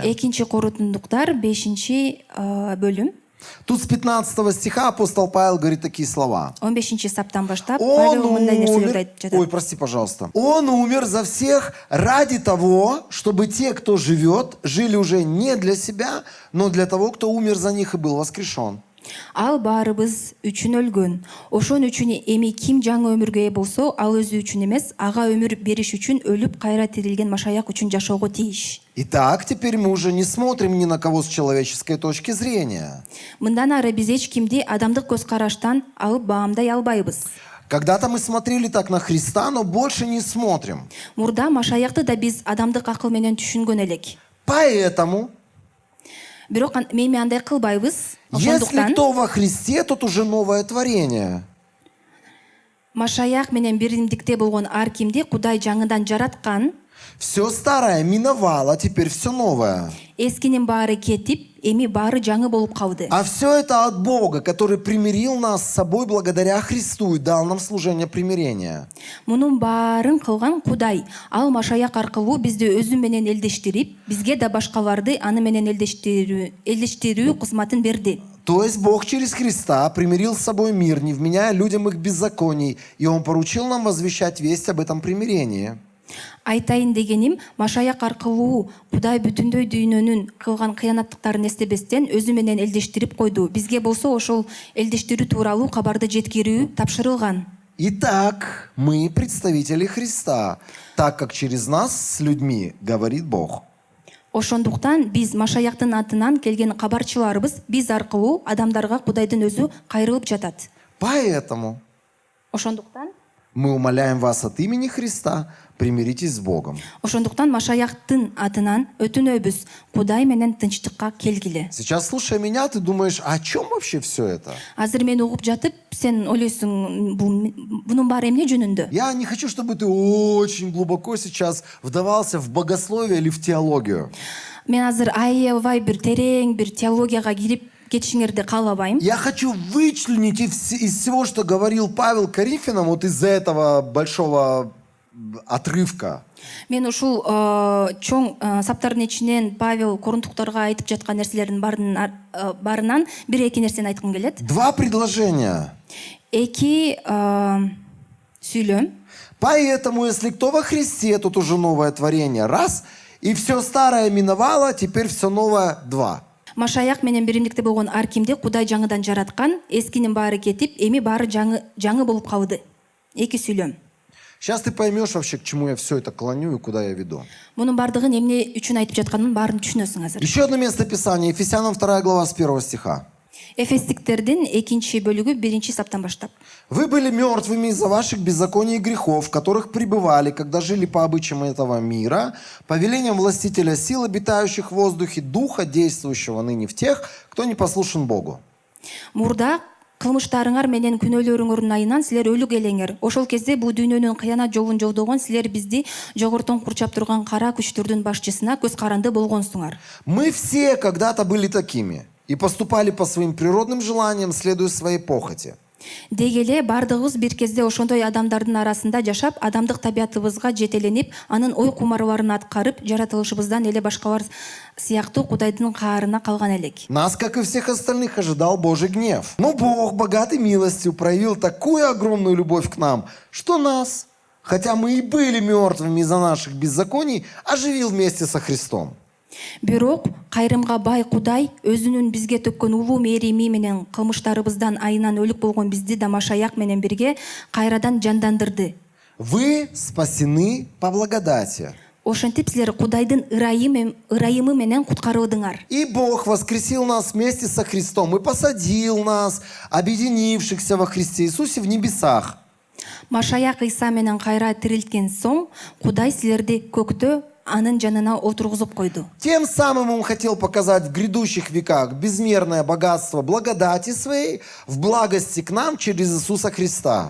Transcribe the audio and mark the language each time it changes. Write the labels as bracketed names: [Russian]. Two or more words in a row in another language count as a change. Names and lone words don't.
[Kyrgyz] 2 Корунтуктар 5 бөлүм. [Russian] Тут с 15 стиха апостол Павел говорит такие слова. [Kyrgyz] 15 саптан баштап [Russian] Он [Kyrgyz] Павел мындай нерселерди [Russian] умер... [Kyrgyz] айтып жатат. [Russian] Ой, прости, пожалуйста. Он умер за всех ради того, чтобы те, кто живет, жили уже не для себя, но для того, кто умер за них и был воскрешен. [Kyrgyz] Ал баарыбыз үчүн өлгөн. Ошон үчүн эми ким жаңы өмүргө ээ болсо, ал өзү үчүн эмес, ага өмүр бериш үчүн өлүп кайра тирилген Машаяк үчүн жашоого тийиш. [Russian] Итак, теперь мы уже не смотрим ни на кого с человеческой точки зрения. [Kyrgyz] Мындан ары биз эч кимди адамдык көз караштан алып баамдай албайбыз. [Russian] Когда-то мы смотрели так на Христа, но больше не смотрим. [Kyrgyz] Мурда Машаякты да биз адамдык акыл менен түшүнгөн элек. [Russian] Поэтому, [Kyrgyz] Бирок эми андай кылбайбыз. [Russian] если [Kyrgyz] Ошондуктан [Russian] кто во Христе, тот уже новое творение. [Kyrgyz] Машаяк менен биримдикте болгон ар кимди Кудай жаңыдан жараткан. [Russian] Все старое миновало, теперь все новое. [Kyrgyz] Эскинин баары кетип, эми баары жаңы болуп калды. [Russian] А все это от Бога, который примирил нас с собой благодаря Христу и дал нам служение примирения. [Kyrgyz] Мунун баарын кылган Кудай. Ал Машаяк аркылуу бизди өзү менен элдештирип, бизге да башкаларды аны менен элдештирүү кызматын берди. [Russian] То есть Бог через Христа примирил с собой мир, не вменяя людям их беззаконий, и Он поручил нам возвещать весть об этом примирении. [Kyrgyz] Айтайын дегеним, Машаяк аркылуу Кудай бүтүндөй дүйнөнүн кылган кыянаттыктарын эстебестен өзү менен элдештирип койду. Бизге болсо ошол элдештирүү тууралуу кабарды жеткирүү тапшырылган. [Russian] Итак, мы представители Христа, так как через нас с людьми говорит Бог. [Kyrgyz] Ошондуктан биз Машаяктын атынан келген кабарчыларыбыз биз аркылуу адамдарга Кудайдын өзү кайрылып жатат. [Russian] Поэтому [Kyrgyz] Ошондуктан [Russian] мы умоляем вас от имени Христа, примиритесь с Богом. [Kyrgyz] Машаяктын атынан өтүнөбүз, Кудай менен тынчтыкка келгиле. [Russian] Сейчас, слушая меня, ты думаешь, о чем вообще все это? [Kyrgyz] Азыр мени угуп жатып, сен ойлойсуң, бунун баары эмне жөнүндө? [Russian] Я не хочу, чтобы ты очень глубоко сейчас вдавался в богословие или в теологию. [Kyrgyz] Мен азыр аябай бир терең бир теологияга кирип кетишиңерди каалабайм. [Russian] Я хочу вычленить из всего, что говорил Павел Коринфянам, вот из этого большого отрывка. [Kyrgyz] Мен ушул чоң саптардын ичинен Павел корунтуктарга айтып жаткан нерселердин баарынан бир-эки нерсени айткым келет. [Russian] Два предложения. [Kyrgyz] Эки сүйлөм. [Russian] Поэтому, если кто во Христе, тут уже новое творение. Раз. И все старое миновало, теперь все новое. Два. [Kyrgyz] Машаяк менен биримдикте болгон ар кимди Кудай жаңыдан жараткан, эскинин баары кетип, эми баары жаңы болуп калды. Эки сүйлөм. [Russian] Сейчас ты поймешь вообще, к чему я все это клоню и куда я веду. [Kyrgyz] Мунун бардыгын эмне үчүн айтып жатканын баарын түшүнөсүң азыр. [Russian] Еще одно место Писания. Ефесянам 2 глава с 1 стиха. [Kyrgyz] Эфестиктердин 2 бөлүгү 1 саптан баштап. [Russian] Вы были мертвыми из-за ваших беззаконий и грехов, в которых пребывали, когда жили по обычаям этого мира, по велениям властителя сил, обитающих в воздухе, духа, действующего ныне в тех, кто не послушен Богу. [Kyrgyz] Мурда кылмыштарыңар менен күнөөлөрүңөрдүн айынан силер өлүк элеңер. Ошол кезде бул дүйнөнүн кыянат жолун жолдогон силер бизди жогортон курчап турган кара күчтөрдүн башчысына көз каранды болгонсуңар. [Russian] Мы все когда-то были такими и поступали по своим природным желаниям, следуя своей похоти. [Kyrgyz] Дегеле бардыгыбыз бир кезде ошондой адамдардын арасында жашап, адамдык табиятыбызга жетеленип, анын ой кумарларын аткарып, жаратылышыбыздан эле башкалар сыяктуу Кудайдын каарына калган элек. [Russian] Нас, как и всех остальных, ожидал Божий гнев. Но Бог, богатый милостью, проявил такую огромную любовь к нам, что нас, хотя мы и были мертвыми из-за наших беззаконий, оживил вместе со Христом. [Kyrgyz] Бирок кайрымга бай Кудай өзүнүн бизге төккөн улуу мээрими менен кылмыштарыбыздан айынан өлүк болгон бизди да Машаяк менен бирге кайрадан жандандырды. [Russian] Вы спасены по благодати. [Kyrgyz] Ошентип силер Кудайдын ырайымы менен куткарылдыңар. [Russian] И Бог воскресил нас вместе со Христом и посадил нас, объединившихся во Христе Иисусе, в небесах. [Kyrgyz] Машаяк Иса менен кайра тирилткен соң Кудай силерди көктө анын жанына отургузуп койду. [Russian] Тем самым Он хотел показать в грядущих веках безмерное богатство благодати Своей в благости к нам через Иисуса Христа.